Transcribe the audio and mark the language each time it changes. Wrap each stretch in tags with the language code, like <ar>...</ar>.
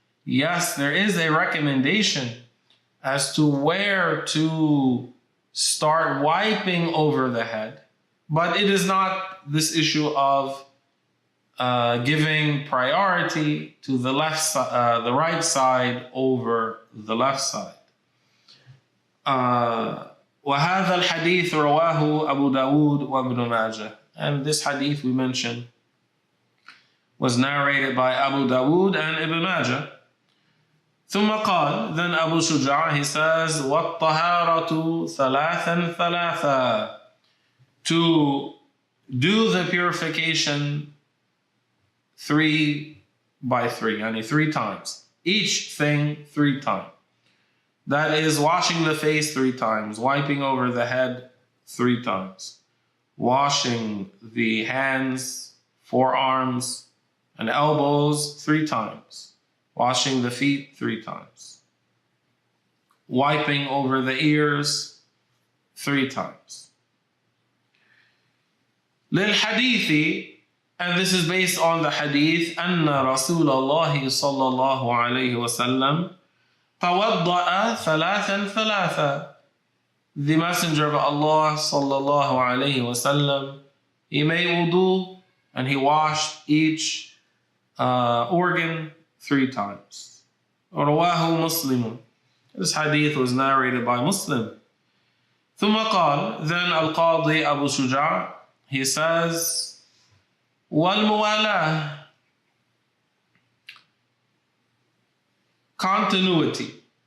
<en>Yes, there is a recommendation as to where to start wiping over the head. But it is not this issue of giving priority to the the right side over the left side.</en> <ar>وهذا الحديث رواه أبو داود وابن ماجه.</ar> <en>And this hadith we mentioned was narrated by Abu Dawood and Ibn Majah.</en> <ar>ثم قال,</ar> <en>then Abu Shuja, he says,</en> <ar>وَالطَّهَارَةُ ثَلَاثًا ثَلَاثًا,</ar> <en>to do the purification 3 by 3, yani 3 times. Each thing 3 times. That is washing the face 3 times, wiping over the head 3 times, washing the hands, forearms, and elbows 3 times, washing the feet 3 times, wiping over the ears 3 times.</en> <ar>للحديث,</ar> <en>and this is based on the hadith,</en> <ar>أن رسول الله صلى الله عليه وسلم توضأ ثلاثا ثلاثا.</ar> <en>The Messenger of Allah صلى الله عليه وسلم, he made wudu and he washed each organ 3 times.</en> <ar>رواه مسلم.</ar> <en>This hadith was narrated by Muslim.</en> <ar>ثم قال,</ar> <en>then Al-Qadi Abu Shuja, he says,</en> <ar>وَالْمُوَالَاةِ,</ar> <en>continuity.</en>